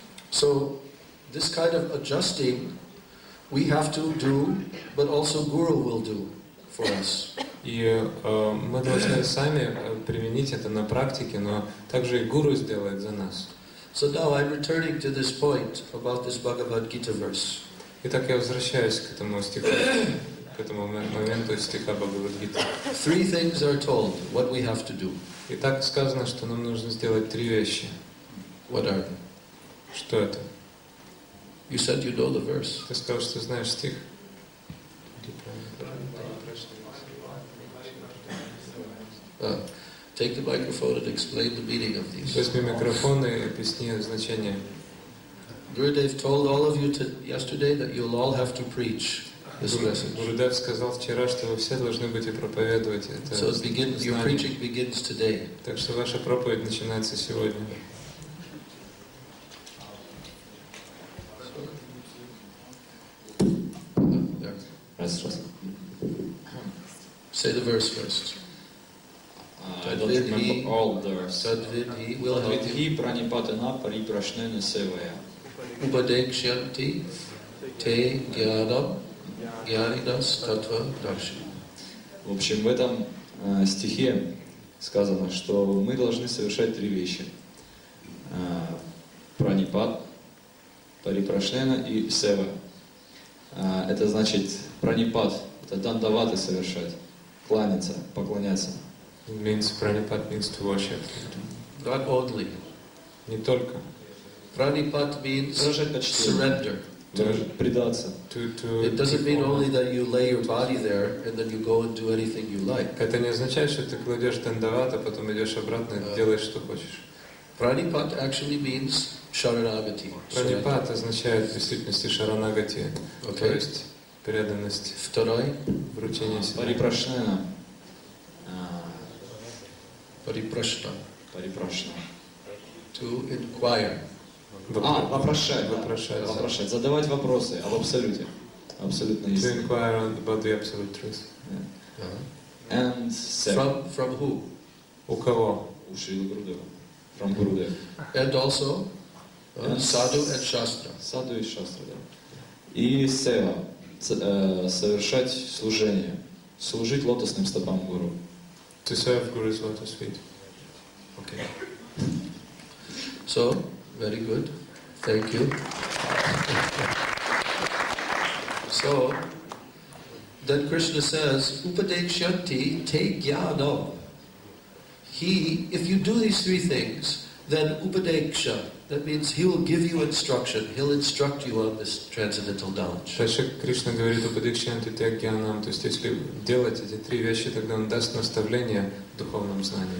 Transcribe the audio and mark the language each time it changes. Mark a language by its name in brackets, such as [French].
[English] So, this kind of adjusting we have to do, but also Guru will do for us. [Russian] И мы должны сами применить это на практике, но также и Гуру сделает за нас. [English] So now I'm returning to this point about this Bhagavad Gita verse. [Russian] Итак, я возвращаюсь к этому стиху, к этому моменту стиха Бхагавад-гиты. [English] Three things are told, what we have to do. [Russian] Итак, сказано, что нам нужно сделать три вещи. [English] What are they? [Russian] Что это? [English] You said you know the verse. [Russian] Ты сказал, что знаешь стих. [English] Take the microphone and explain the meaning of these. [Russian] Возьми микрофон и объясни значение. [English] Gurudev told all of you yesterday that you'll all have to preach this message. [Russian] Гурудев сказал вчера, что вы все должны быть и проповедовать это. [English] So your preaching begins today. [Russian] Так что ваша проповедь начинается сегодня. [English] Say the verse first. I don't remember all the verse. Tadvidhi will help you. [Sanskrit] Tadvidhi pranipatana pariprashnena sevaya. Upadekshanti te jnanam jnaninas tattva darshi. [Russian] В общем, в этом стихе сказано, что мы должны совершать три вещи. Пранипат, парипрашнена и сева. Это значит пранипат, это дандаваты совершать, кланяться, поклоняться. [English] Means pranipat means to worship. Not only. [Russian] Не только. [English] Pranipat means surrender. [Russian] Предаться. [English] It doesn't mean only that you lay your body there and then you go and do anything you like. [Russian] Это не означает, что ты кладешь дандават, а потом идешь обратно и делаешь, что хочешь. [English] Pranipat actually means sharanagati. [Russian] Пранипат означает в действительности шаранагати, то есть преданность. Второй. Вручение себя. Парипрашнена. Парипрашна. Парипрашна. [English] To inquire. [Russian] Вопрошать. Вопрошать. Вопрошать. Задавать вопросы об абсолюте. Абсолютно [English] To [Russian] истине. [English] inquire about the absolute truth. And From who? [Russian] У кого? У Шрилы Гурудева. [English] From Гурудев. And also sadhu and shastra. [Russian] Саду и шастра, да. И сева. Совершать служение. Служить лотосным стопам Гуру. [English] To serve Guru's lotus feet. Okay. So, very good. Thank you. So, then Krishna says, [Sanskrit] Upadekshanti te jnanam. [English] If you do these three things, then Upadeksha, that means he will give you instruction. He'll instruct you on this transcendental knowledge. [Russian] Дальше Кришна говорит [Sanskrit] Упадикшанти тягьянам, [Russian] то есть если делать эти три вещи, тогда он даст наставление в духовном знании.